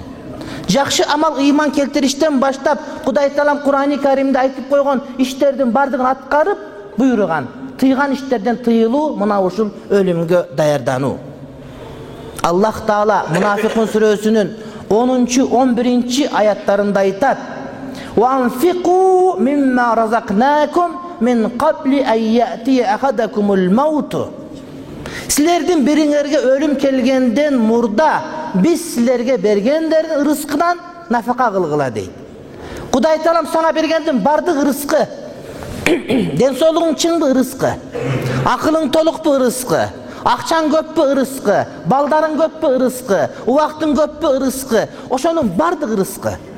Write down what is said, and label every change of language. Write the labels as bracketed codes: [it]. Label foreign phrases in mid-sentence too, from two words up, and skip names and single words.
[ky] Жакшы амал ыйман келтириштен баштап, Кудай таалам Кур'ан-ы Каримде айтып койгон иштердин бардыгын аткарып буйруган. Тыйган иштерден тыйылуу, мына ушул өлүмгө даярдануу. Аллах Таала Мунафикун сүрөсүнүн 10-11 аяттарында айтат: [ar] "وأنفقوا مما رزقناكم من قبل أن يأتي أحدكم الموت." [ky] Силердин бириңерге өлүм келгенден мурда биз силерге бергендердин рызкынан нафака кылгыла дейт. Кудай таалам сага бергендин бардык рызкы, ден соолугуң чыңбы рызкы, акылың толукпу рызкы, акчаң көппү рызкы, балдарың көппү рызкы, убактың көппү рызкы, ошонун бардык рызкы.